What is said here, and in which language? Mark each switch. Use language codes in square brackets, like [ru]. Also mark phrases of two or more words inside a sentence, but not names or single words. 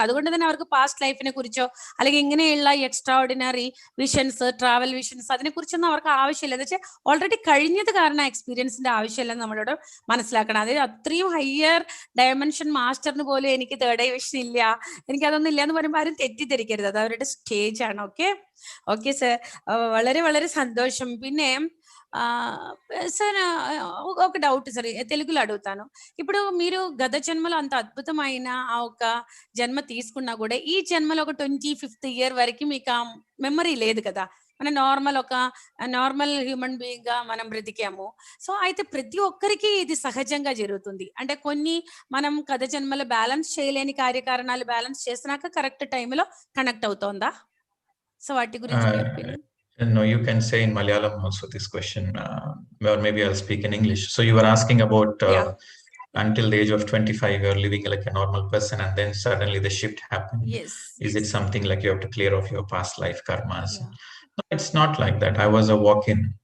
[ml] അതുകൊണ്ട് തന്നെ അവർക്ക് [en] past life [ml] കുറിച്ചോ അല്ലെങ്കിൽ ഇങ്ങനെയുള്ള [en] extra ordinary visions, travel visions, [ml] അതിനെ കുറിച്ചൊന്നും അവർക്ക് ആവശ്യമില്ല. എന്ന് വെച്ചാൽ ഓൾറെഡി കഴിഞ്ഞത് കാരണം എക്സ്പീരിയൻസിന്റെ ആവശ്യമില്ലെന്ന് നമ്മളോട് മനസ്സിലാക്കണം. അതായത് അത്രയും [en] higher dimension master [ml] പോലും എനിക്ക് [en] third eye vision [ml] ഇല്ല, എനിക്ക് അതൊന്നും ഇല്ല എന്ന് പറയുമ്പോൾ ആരും തെറ്റിദ്ധരിക്കരുത്, അത് അവരുടെ സ്റ്റേജ് ആണ്. [en] okay okay sir, [ml] വളരെ വളരെ సంతోషం. [te] പിന്നെ సార్ ఒక డౌట్ సార్, తెలుగులో అడుగుతాను. ఇప్పుడు మీరు గత జన్మలో అంత అద్భుతమైన ఆ ఒక జన్మ తీసుకున్నా కూడా ఈ జన్మలో ఒక [en] 25th year [te] వరకు మీకు ఆ మెమరీ లేదు కదా, మన [en] normal human being [te] గా మనం బ్రతికాము. సో అయితే ప్రతి ఒక్కరికి ఇది సహజంగా జరుగుతుంది. అంటే కొన్ని మనం గత జన్మలో బ్యాలెన్స్ చేయలేని కార్యకారణాలు బ్యాలెన్స్ చేసినాక [en] correct time [te] కనెక్ట్ అవుతోందా? సో వాటి గురించి మీ ఒపీనియన్. [en] No, you can say in Malayalam also this question, or maybe I'll speak in English. So you were asking about until the age of 25 you're living like a normal person and then suddenly the shift happened. Yes. Is it something like you have to clear off your past life karmas? No, it's not like that. I was a walk-in.